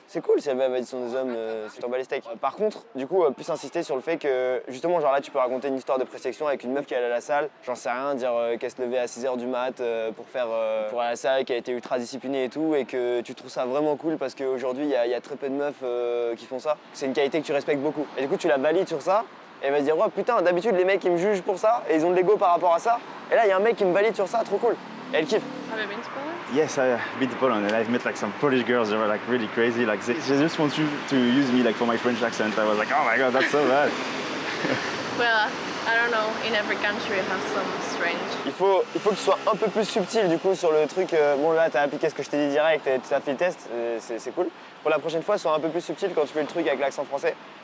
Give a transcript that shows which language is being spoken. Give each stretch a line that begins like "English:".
French: C'est cool si elle veut la validation des hommes, c'est t'en bats les steaks. Par contre, du coup, plus insister sur le fait que justement genre là tu peux raconter une histoire de présélection avec une meuf qui est allée à la salle, j'en sais rien, dire qu'elle se levait à 6h du mat pour aller à la salle, qu'elle a été ultra disciplinée et tout, et que tu trouves ça vraiment cool parce qu'aujourd'hui il y a très peu de meufs qui font ça. C'est une qualité que tu respectes beaucoup. Et du coup tu la valides sur ça. Et elle va se dire, oh putain, d'habitude les mecs ils me jugent pour ça et ils ont de l'ego par rapport à ça. Et là il y a un mec qui me valide sur ça, trop cool. Et elle kiffe.
English: Have you been to Poland? Yes, I've been to Poland and I've met like some Polish girls. They were like really crazy. Like they just want you to use me like for my French accent. I was like, oh my god, that's so bad. Well, I don't know. In every country, you have some strange.
French: Il faut que tu sois un peu plus subtil du coup sur le truc. Bon là t'as appliqué ce que je t'ai dit direct, tu as fait le test, c'est cool. Pour la prochaine fois, sois un peu plus subtil quand tu fais le truc avec l'accent français.